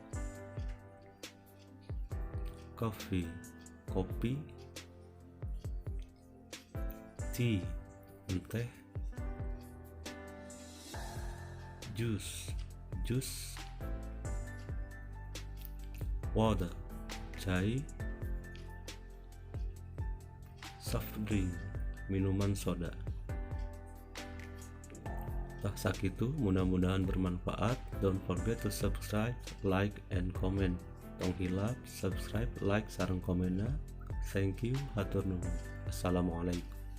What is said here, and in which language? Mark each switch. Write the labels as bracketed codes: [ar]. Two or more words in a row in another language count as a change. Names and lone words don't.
[en] coffee, [su] kopi, tea, teh, jus, [en] water, chai, soft drink, [id] minuman soda. [su] Tah sakitu, mudah-mudahan bermanfaat. [en] Don't forget to subscribe, like, and comment. [su] Tong hilap, subscribe, like, sareng komenna. [en] Thank you, [su] hatur nuhun. Assalamualaikum.